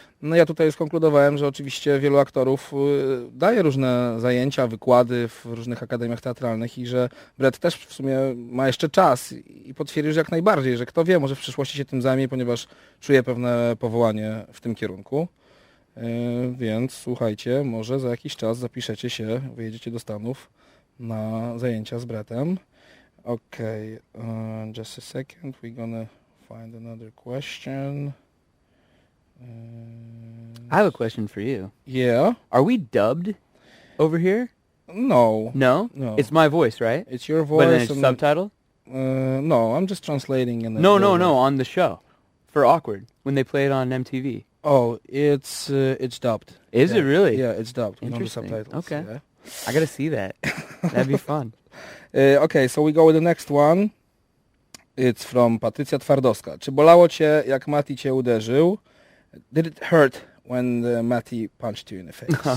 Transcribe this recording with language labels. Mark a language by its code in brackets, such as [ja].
[pl] No ja tutaj skonkludowałem, że oczywiście wielu aktorów daje różne zajęcia, wykłady w różnych akademiach teatralnych i że Brett też w sumie ma jeszcze czas i potwierdził, że jak najbardziej, że kto wie, może w przyszłości się tym zajmie, ponieważ czuje pewne powołanie w tym kierunku. Więc słuchajcie, może za jakiś czas zapiszecie się, wyjedziecie do Stanów na zajęcia z Brettem. [en] Okay, just a second, we're gonna find another question. I have a question for you. Yeah. Are we dubbed over here? No. No? No. It's my voice, right? It's your voice. But then it's subtitled? No, I'm just translating. No, on the show. For Awkward, when they play it on MTV. Oh, it's dubbed. Is it really? Yeah, it's dubbed. We don't do Interesting. subtitles. Okay. Yeah. I gotta see that. That'd be fun. Okay, so we go with the next one. It's from Patrycja Twardowska. [pl] Czy bolało cię, jak Mati cię uderzył? [en] Did it hurt when Mati punched you in the face?